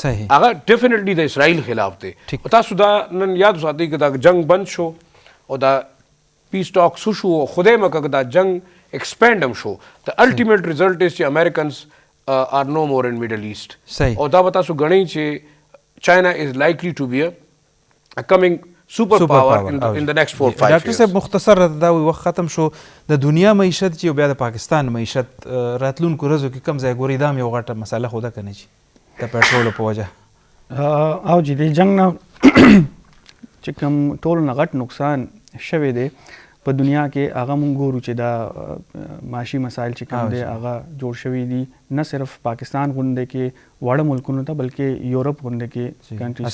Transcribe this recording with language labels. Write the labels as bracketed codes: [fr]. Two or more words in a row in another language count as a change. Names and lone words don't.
[ps] صحیح هغه ډیفینیټلی د اسرائیل خلاف دی تاسو دا نن یاد وساتئ که دا جنگ بند شو او دا [en] peace talk [ps] شو خدای مکه دا جنگ ایکسپینډ هم شو د [en] ultimate result is [ps] چې [en] Americans are no more in Middle East. [ps] صحیح او دا به تاسو ګڼئ چې [en] China is likely to be a coming super power in the next 4-5 years. [ps] ډاکټر صاحب مختصر دا وخت ختم شو د دنیا معیشت چې بیا د پاکستان معیشت راتلونکو ورځو کې کم ځای ګوري دا هم یو غټه مسله خو ده که نه چې د پټرولو په وجه او چې د جنګ نه چې کوم ټولو نه غټ نقصان شوی دی په دنیا کې هغه مونږ ګورو چې دا معاشي مسایل چې کوم دی هغه جوړ شوي دي نه صرف پاکستان غونډې کې واړه ملکونو ته بلکې یورپ غونډې کې کنټریز